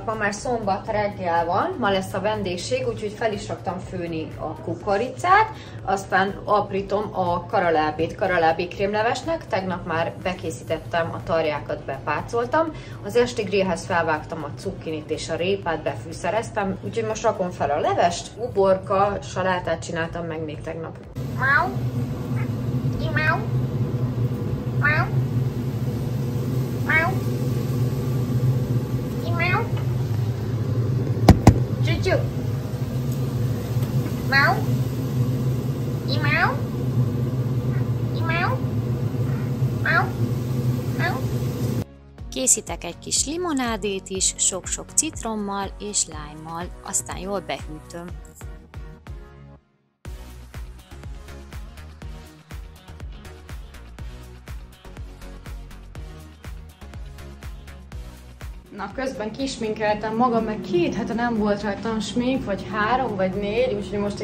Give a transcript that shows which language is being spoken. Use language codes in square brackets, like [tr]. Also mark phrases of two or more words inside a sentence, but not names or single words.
[hu] Ma már szombat reggel van, ma lesz a vendégség, úgyhogy fel is raktam főni a kukoricát, aztán aprítom a karalábbi krémlevesnek, tegnap már bekészítettem, a tarjákat bepácoltam, az esti grillhez felvágtam a cukkinit és a répát, befűszereztem, úgyhogy most rakom fel a levest, uborka, salátát csináltam meg még tegnap. Mau. Mau. Mau. Mau. Mau. Chuchu. Mau. Mau. Mau. Mau. Mau. Készítek egy kis limonádét is, sok-sok citrommal és lájmmal, aztán jól behűtöm. Na, közben kisminkeltem magam, meg 2 hete nem volt rajtam smink, vagy 3 vagy 4, úgyhogy most